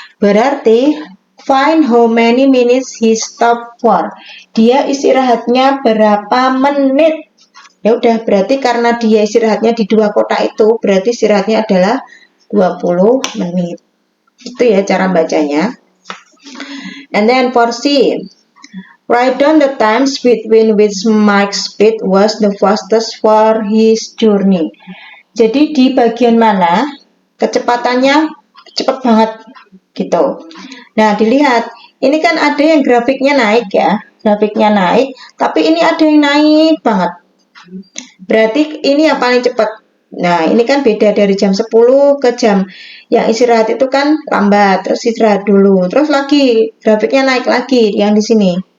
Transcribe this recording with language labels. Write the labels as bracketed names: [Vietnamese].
[Indonesian] Berarti [English] find how many minutes he stopped for. [Indonesian] Dia istirahatnya berapa menit? Ya udah, berarti karena dia istirahatnya di 2 kotak itu, berarti istirahatnya adalah 20 menit. Itu ya cara bacanya. [English] And then for C, write down the times between which Mike's speed was the fastest for his journey. [Indonesian] Jadi di bagian mana kecepatannya cepat banget gitu. Nah, dilihat. Ini kan ada yang grafiknya naik ya. Grafiknya naik, tapi ini ada yang naik banget. Berarti ini yang paling cepat. Nah, ini kan beda dari jam 10 ke jam yang istirahat itu kan lambat, terus istirahat dulu, terus lagi grafiknya naik lagi yang di sini.